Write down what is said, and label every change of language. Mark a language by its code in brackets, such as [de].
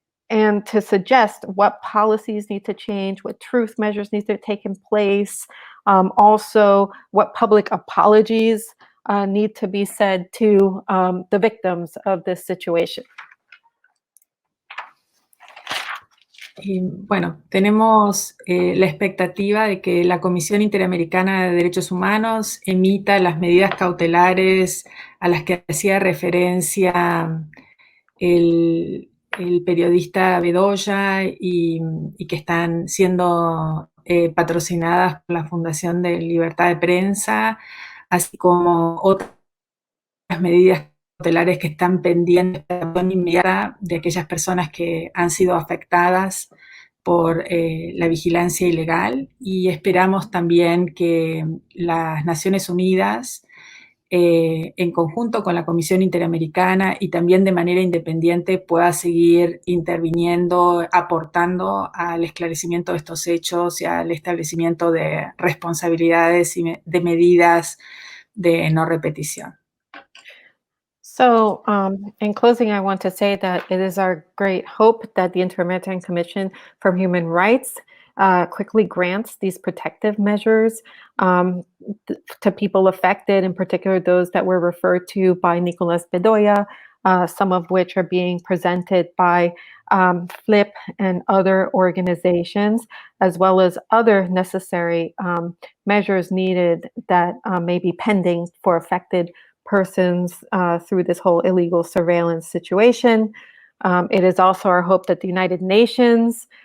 [en] and to suggest what policies need to change, what truth measures need to take in place, also what public apologies need to be said to the victims of this situation. [es] Y bueno, tenemos la expectativa de que la Comisión Interamericana de Derechos Humanos emita las medidas cautelares a las que hacía referencia el periodista Bedoya y que están siendo patrocinadas por la Fundación de Libertad de Prensa, así como otras medidas cautelares que están pendientes de acción inmediata de aquellas personas que han sido afectadas por la vigilancia ilegal, y esperamos también que las Naciones Unidas, en conjunto con la Comisión Interamericana y también de manera independiente, pueda seguir interviniendo, aportando al esclarecimiento de estos hechos y al establecimiento de responsabilidades y de medidas de no repetición. [en] So in closing, I want to say that it is our great hope that the Inter-American Commission for Human Rights quickly grants these protective measures to people affected, in particular those that were referred to by Nicolas Bedoya, some of which are being presented by FLIP and other organizations, as well as other necessary measures needed that may be pending for affected persons through this whole illegal surveillance situation. It is also our hope that the United Nations